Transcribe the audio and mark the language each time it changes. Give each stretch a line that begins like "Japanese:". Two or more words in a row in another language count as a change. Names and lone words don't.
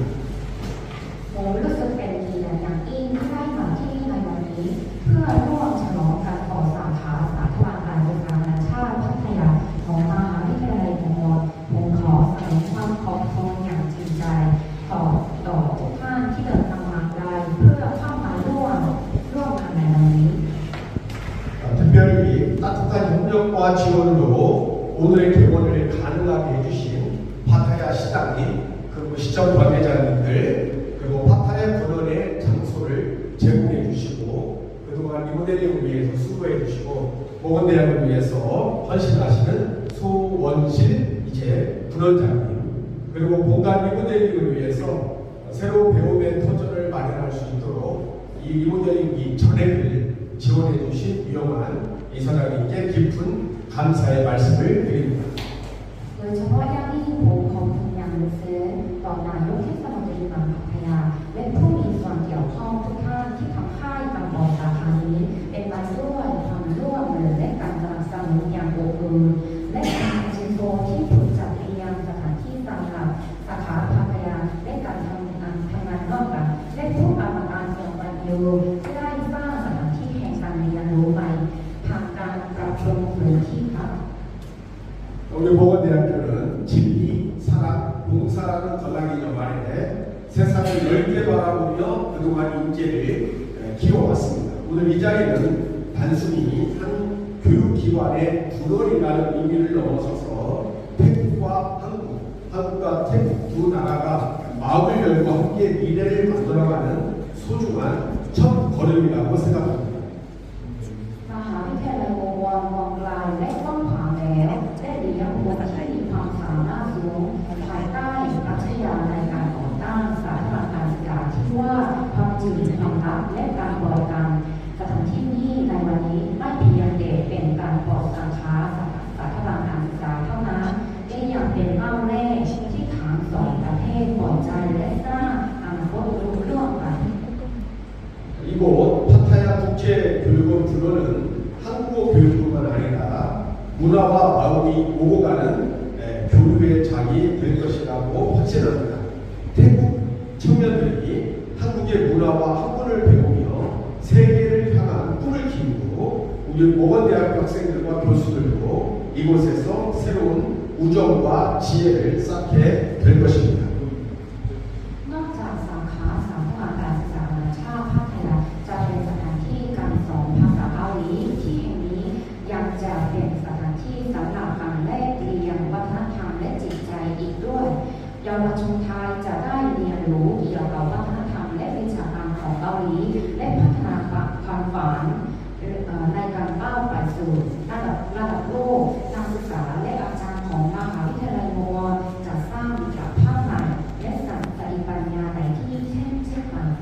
Thai: ผมรู้สึกเป็นเกียรติอย่างยิ่งที่ได้มาที่นี่ในวันนี้เพื่อร่วมฉลองการก่อสาขาสถาบันการศึกษานานาชาติพัทยาของมหาวิทยาลัยมอผมขอแสดงความขอบคุณอย่างจริงใจต่อทุกท่านที่เดินทางมาไกลเพื่อเข้ามาร่วมงานในวันนี้
Korean: 특별히 따뜻한 협력과 지원으로 오늘의 개원을 가능하게 해주신 파타야 시장님, 그리고 시청 관계자님들, 그리고 파타야 군원의 장소를 제공해 주시고 그동안 리모델링을 위해서 수고해 주시고 보건대학을 위해서 헌신하시는 소원실 이제 군원장님, 그리고 공간 리모델링을 위해서 새로운 배움의 터전을 마련할 수 있도록 이 리모델링 전액을 지원해 주신 유영환 이사장님께 깊은 감사의 말씀을 드립니다.
Thai: โดยเฉพาะอย่างยิ่งผมขอบคุณอย่างลึกซึ้งต่อนายกเทศมนตรีเมืองพัทยาและผู้มีส่วนเกี่ยวข้องทุกท่านที่ทำให้การก่อสาขานี้เป็นไปด้วยความร่วมมือและการสนับสนุนอย่างอบอุ่นและการชิงโชว์ที่ถูกจัดเตรียมสถานที่สำหรับสาขาพัทยาและการทำงานร่วมกันและผู้กรรมการส่วนบันเทิงที่ได้สร้างสถานที่แห่งการเรียนรู้ใหม่ทางการปรับปรุงพื้นที่ครับ
Korean: 우리 보건대학교는 진리, 사랑, 봉사라는 전략이념 아래 세상을 넓게 바라보며 그동안 인재를 키워왔습니다. 오늘 이 자리는 단순히 한 교육기관의 군원이라는 의미를 넘어서서 태국과 한국과 태국 두 나라가 마음을 열고 함께 미래를 만들어가는 소중한 첫 걸음이라고 생각합니다.
Thai: มหาวิทยาลัยมวลมองไกลและกว้างขวางแล้วได้เลี้ยงบุคคลที่มีความสามารถสูงภายใต้ปรัชญาในการก่อตั้งสถาบันการศึกษาที่ว่าความจริงความรักและการบริการสถานที่นี้ในวันนี้ไม่เพียงแต่เป็นการเปิดสาขาสถาบันการศึกษาเท่านั้นแต่ยังเป็นเป้าแรกที่ทั้งสองประเทศปลอดใจและสร้างอนาคตร่วมกัน
Korean: 이곳 파타야 국제교육원 분원은 한국어 교육뿐만 아니라 문화와 마음이 오고 가는 교류의 장이 될 것이라고 확신합니다. 태국 청년들이 한국의 문화와 학문을 배우며 세계를 향한 꿈을 키우고 우리 보건대학교 학생들과 교수들도 이곳에서 새로운 우정과 지혜를 쌓게 될 것입니다.
Thai: นอกจากสาขาสถาบันการศึกษานานาชาติพัทยาจะเป็นสถานที่การสอนภาษาเกาหลีที่แห่งนี้ยัง จะเป็นสถานที่สำหรับการแลกเปลี่ยนวัฒนธรรมและจิตใจอีกด้วยเยาวชนไทยจะได้เรียนรู้เกี่ยวกับวัฒนธรรมและวิชาการของเกาหลีและพัฒนาความฝันในการก้าวไปสู่ระดับโลกนักศึกษาและอาจารย์ของมหาวิทยาลัยมอจะสร้างมิตรภาพใหม่และสั่งสติปัญญาในที่เช่นกัน